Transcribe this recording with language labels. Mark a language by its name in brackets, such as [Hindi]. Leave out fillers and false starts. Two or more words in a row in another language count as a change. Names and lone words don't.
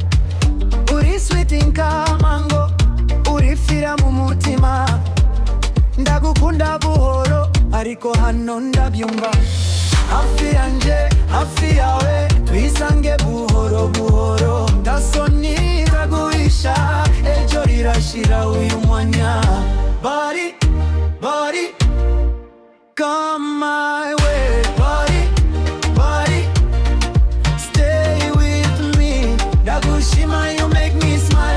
[Kinyarwanda] Uri sweet nka mango, urifira mu mutima. Ndagukunda buhoro ariko hano ndabyumva. Hafi yanje, hafi yawe, twisange buhoro buhoro. Ndasoni ndaguhisha, ejo rirashira uyu mwanya. [English] Body, body, come my way. Body, body, stay with me. [Kinyarwanda] Ndagushima, [English] you make me smile.